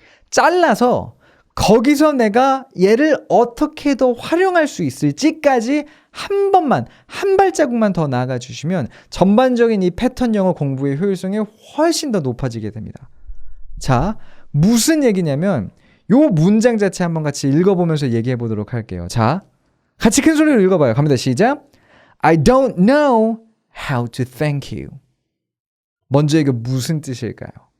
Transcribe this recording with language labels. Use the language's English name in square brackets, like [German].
[Korean] 잘라서 거기서 내가 얘를 어떻게 더 활용할 수 있을지까지 한 발자국만 더 나아가 주시면 전반적인 이 패턴 영어 공부의 효율성이 훨씬 더 높아지게 됩니다. 자, 무슨 얘기냐면 요 문장 자체 한번 같이 읽어보면서 얘기해 보도록 할게요. 자, 같이 큰 소리로 읽어봐요. 갑니다. 시작. [English] I don't know how to thank you. [Korean] 먼저 이게 무슨 뜻일까요?